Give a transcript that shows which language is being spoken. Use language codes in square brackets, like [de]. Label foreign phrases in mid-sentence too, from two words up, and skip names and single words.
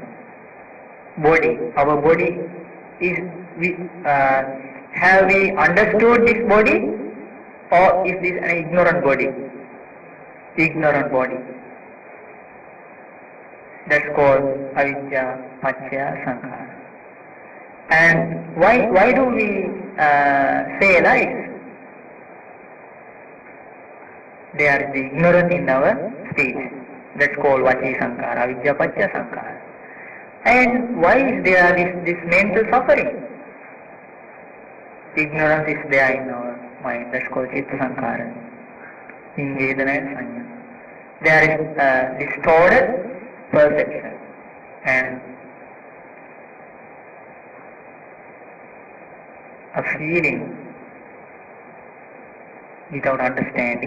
[en] Body. Our body is, have we understood this body, or is this an ignorant body? Ignorant body. That's called [pi] avidya paccaya sankhara. [en] And why do we say lies? They are the ignorant in our speech. That's called [pi] vaci sankhara, avidya paccaya sankhara. [en] And why is there this mental suffering? ignorance is there in our mind. That's called [pi] Chitta Sankara. [en] In Vedana and Sanya. There is distorted perception and a feeling without understanding.